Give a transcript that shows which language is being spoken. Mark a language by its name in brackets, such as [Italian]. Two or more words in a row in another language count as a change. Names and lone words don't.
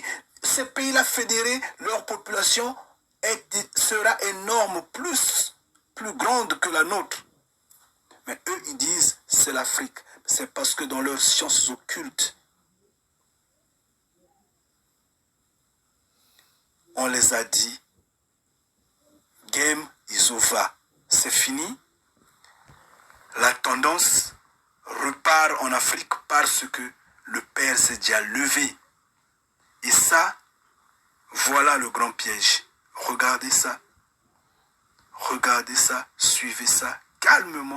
[French] Ces pays-là fédérés, leur population sera énorme, plus grande que la nôtre. Mais eux, ils disent, c'est l'Afrique. C'est parce que dans leurs sciences occultes, on les a dit, [English] game is over. [French] C'est fini. La tendance repart en Afrique parce que le Père s'est déjà levé. Et ça, voilà le grand piège. Regardez ça. Regardez ça, suivez ça calmement.